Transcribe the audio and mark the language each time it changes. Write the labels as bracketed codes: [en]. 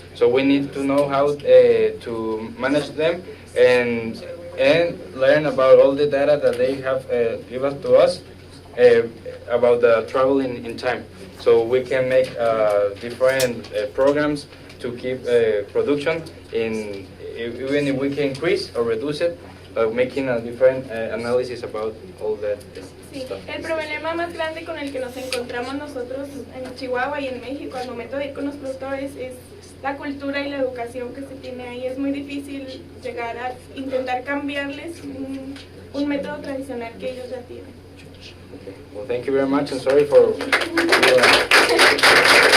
[en] So we need to know how to manage them and learn about all the data that they have given to us about the travel in time. So we can make different programs to keep production in. Even if we can increase or reduce it, making a different analysis about all that [es] Sí, [en] stuff. [es] el problema más grande con el que nos encontramos nosotros en Chihuahua y en México al momento de ir con los productores es la cultura y la educación que se tiene ahí. Es muy difícil llegar a intentar cambiarles un método tradicional que ellos ya tienen. [en] Okay. Well, thank you very much, and sorry for.